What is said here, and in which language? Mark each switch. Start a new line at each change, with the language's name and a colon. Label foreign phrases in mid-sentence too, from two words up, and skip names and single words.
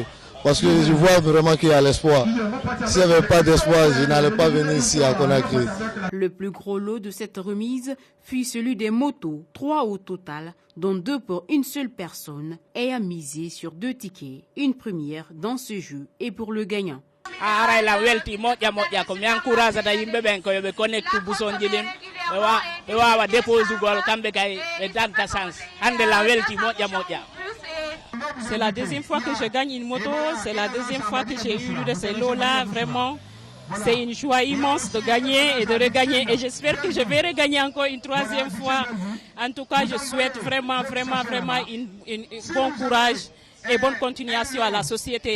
French: Parce que je vois vraiment qu'il y a l'espoir. S'il n'y avait pas d'espoir, je n'allais pas venir ici à Conakry. Le plus gros lot de cette remise fut celui des motos, 3 au total, dont 2 pour une seule personne, ayant misé sur 2 tickets. Une première dans ce jeu et pour le gagnant.
Fula: La welti moƴƴa ko mi encouragata yimɓe ɓen ko yoɓe connecte bouson ji ɗin ɓe wawa dépose ugol kamɓe kay ɓe dagga chance hande la welti moƴƴa.
French: C'est la deuxième fois que je gagne une moto, c'est la deuxième fois que j'ai eu de ces lots-là, vraiment. C'est une joie immense de gagner et de regagner et j'espère que je vais regagner encore une 3e fois. En tout cas, je souhaite vraiment bon courage et bonne continuation à la société.